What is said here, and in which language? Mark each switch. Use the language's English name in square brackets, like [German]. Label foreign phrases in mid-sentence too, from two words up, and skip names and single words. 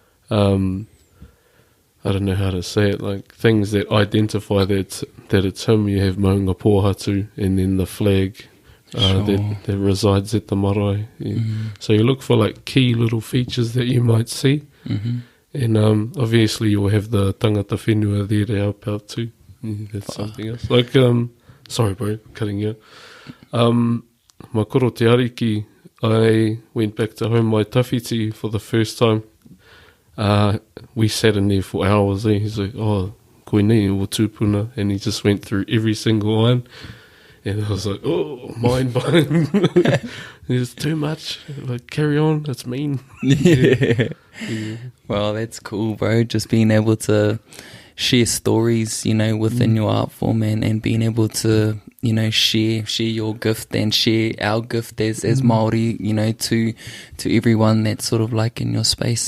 [English] I don't know how to say it, like things that identify that it's him. You have Maunga Pōhatu, and then the flag that resides at the marae. So you look for like key little features that you might see, and obviously you'll have the [Māori] tangata whenua [English] there to help out too. That's something else. Like, sorry bro, cutting you. My [Māori] koro te ariki, [English] I went back to home my tawhiti for the first time. We sat in there for hours. He's like, [Māori] koinei o tūpuna, [English] and he just went through every single one, and I was like, mind blown. It's too much. Like, carry on, that's mean. Well, that's cool, bro. Just being able to, share stories, you know, within your art form, and being able to, you know, share your gift and share our gift as Māori, you know, to everyone that's sort of like in your space.